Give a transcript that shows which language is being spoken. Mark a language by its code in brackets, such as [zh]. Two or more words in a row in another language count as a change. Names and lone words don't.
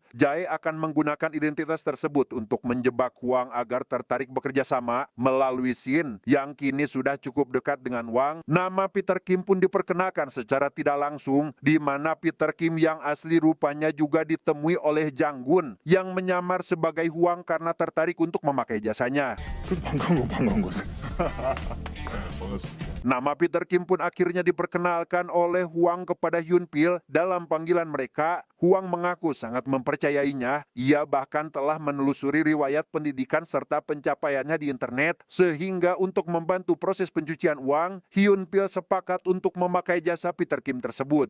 [id] Jae akan menggunakan identitas tersebut untuk menjebak Hwang agar tertarik bekerja sama melalui Shin yang kini sudah cukup dekat dengan Hwang. Nama Peter Kim pun diperkenalkan secara tidak langsung, di mana Peter Kim yang asli rupanya juga ditemui oleh Jang Gun yang menyamar sebagai Hwang karena tertarik untuk memakai jasanya. [ko] 반가운 것은. 반갑습니다. [id] Nama Peter Kim pun akhirnya diperkenalkan oleh Hwang kepada Hyun Pil. Dalam panggilan mereka, Hwang mengaku sangat mempercayainya. Ia bahkan telah menelusuri riwayat pendidikan serta pencapaiannya di internet, sehingga untuk membantu proses pencucian uang, Hyun Pil sepakat untuk memakai jasa Peter Kim tersebut.